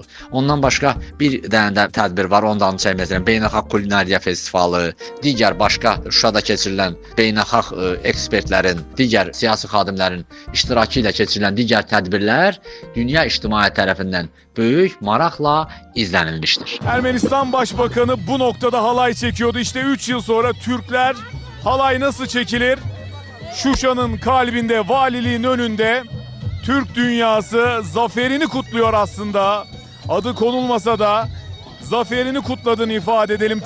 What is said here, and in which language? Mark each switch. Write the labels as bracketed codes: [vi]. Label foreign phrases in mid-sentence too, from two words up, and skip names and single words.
[az] Ondan başqa bir dənə də tədbir var, onu da anı çəkmək istəyirəm. Beynəlxalq Kulinariya Festivalı, digər başqa Şuşada keçirilən beynəlxalq ekspertlərin, digər siyasi xadimlərin iştirakı ilə keçirilən digər tədbirlər dünya ictimaiyyəti tərəfindən böyük maraqla izlənilmişdir. [tr] Ermenistan Başbakanı bu noktada halay çekiyordu. İşte 3 yıl sonra Türkler halay nasıl çekilir? Şuşa'nın kalbinde, valiliğin önünde Türk dünyası zaferini kutluyor aslında. Adı konulmasa da zaferini kutladığını ifade edelim.